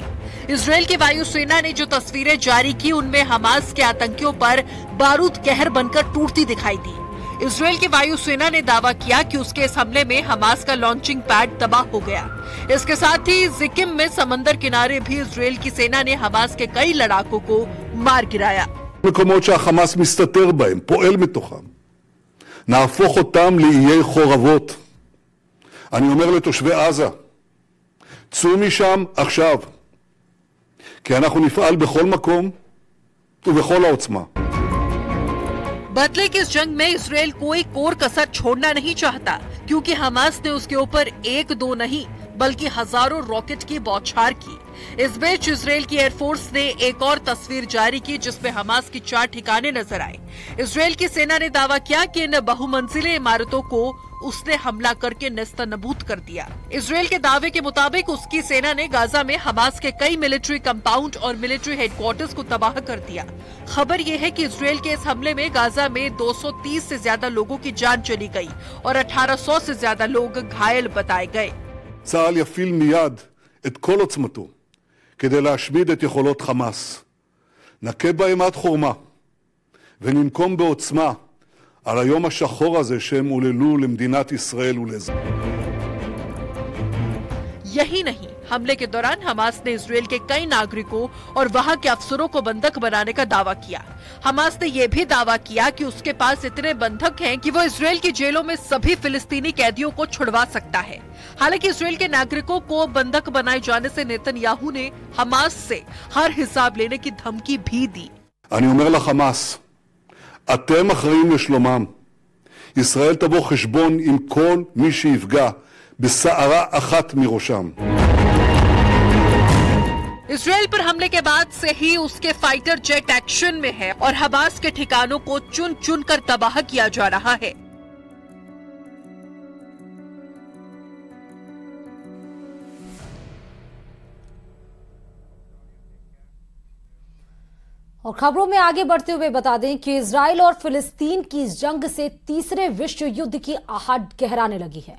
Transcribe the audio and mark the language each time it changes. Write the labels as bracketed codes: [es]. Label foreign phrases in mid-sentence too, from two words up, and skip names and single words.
[hi] इजराइल की वायुसेना ने जो तस्वीरें जारी की उनमें हमास के आतंकियों पर बारूद कहर बनकर टूटती दिखाई दी। इजराइल की वायुसेना ने दावा किया कि उसके इस हमले में हमास का [en] launching pad [hi] तबाह हो गया। इसके साथ ही जिकिम में समंदर किनारे भी इजराइल की सेना ने हमास के कई लड़ाकों को मार गिराया। [he] מקומות שהחמאס מסתתר בהם, פועל מתוכם. נהפוך אותם לאיי חורבות. אני אומר לתושבי עזה, צאו משם עכשיו, כי אנחנו נפעל בכל מקום ובכל העוצמה. [hi] बदले की इस जंग में इजराइल कोई कोर कसर छोड़ना नहीं चाहता, क्योंकि हमास ने उसके ऊपर एक दो नहीं बल्कि हजारों रॉकेट की बौछार की। इस बीच इजराइल की एयरफोर्स ने एक और तस्वीर जारी की जिसमें हमास की 4 ठिकाने नजर आए। इजराइल की सेना ने दावा किया कि इन बहुमंजिले इमारतों को उसने हमला करके नेस्तनाबूद कर दिया। इजराइल के दावे के मुताबिक उसकी सेना ने गाजा में हमास के कई [en] military compound [hi] और [en] military headquarters [hi] को तबाह कर दिया। खबर यह है कि इजराइल के इस हमले में गाजा में 230 से ज्यादा लोगों की जान चली गई और 1800 से ज्यादा लोग घायल बताए गए। [he] צה"ל יפעיל מיד את כל עוצמתו כדי להשמיד את יכולות חמאס. נכה בהם עד חורמה וננקום בעוצמה על היום השחור הזה שהם עוללו למדינת ישראל ולאזרחיה. [hi] यही नहीं, हमले के दौरान हमास ने इजराइल के कई नागरिकों और वहां के अफसरों को बंधक बनाने का दावा किया। हमास ने यह भी दावा किया कि उसके पास इतने बंधक हैं कि वो इजराइल की जेलों में सभी फिलिस्तीनी कैदियों को छुड़वा सकता है। हालांकि इजराइल के नागरिकों को बंधक बनाए जाने से नेतन्याहू ने हमास से हर हिसाब लेने की धमकी भी दी। [he] אני אומר לחמאס, אתם אחראים לשלומם. ישראל תבוא חשבון עם כל מי שיפגע בסערה אחת מראשם. [hi] इजराइल पर हमले के बाद से ही उसके [en] fighter jet action [hi] में है और हमास के ठिकानों को चुन चुन कर तबाह किया जा रहा है। और खबरों में आगे बढ़ते हुए बता दें कि इजराइल और फिलिस्तीन की इस जंग से तीसरे विश्व युद्ध की आहट गहराने लगी है।